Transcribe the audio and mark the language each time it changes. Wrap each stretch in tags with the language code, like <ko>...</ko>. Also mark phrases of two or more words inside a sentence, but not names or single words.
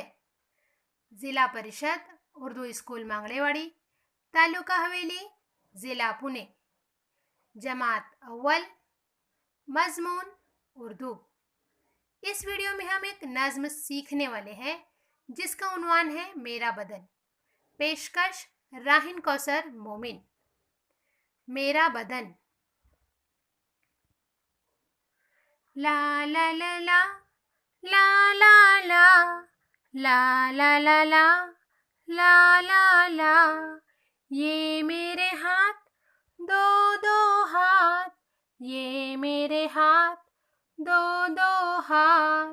<hi>जिला परिषद उर्दू स्कूल मांगड़ेवाड़ी, तालुका हवेली, जिला पुणे, जमात अव्वल, मजमून उर्दू। इस वीडियो में हम एक नज्म सीखने वाले हैं जिसका उन्वान है मेरा बदन। पेशकश राहिन कौसर मोमिन। मेरा बदन। ला ला ला ला ला ला ला ला ला ला ला ला ला ला, ये मेरे हाथ दो दो हाथ, ये मेरे हाथ दो दो हाथ।</hi>